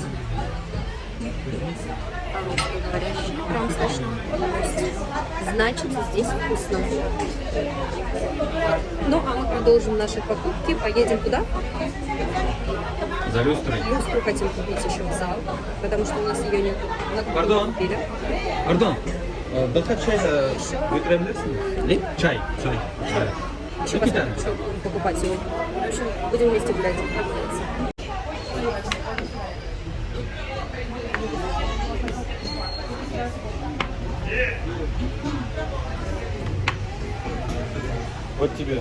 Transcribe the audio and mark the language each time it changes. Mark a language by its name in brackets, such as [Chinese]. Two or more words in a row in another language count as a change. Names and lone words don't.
[Russian] Русскоговорящие, прям слышно. Значит, здесь вкусно. Ну, а мы продолжим наши покупки. Поедем куда? За люстрой. Люстру хотим купить еще в зал, потому что у нас ее нет. Пардон. [Turkish] Pardon. Daha çay götürebilirsin? Ne? Çay. Çay. [Russian] Еще посмотрим, что будем покупать сегодня. В общем, будем вместе гулять. Вот тебе.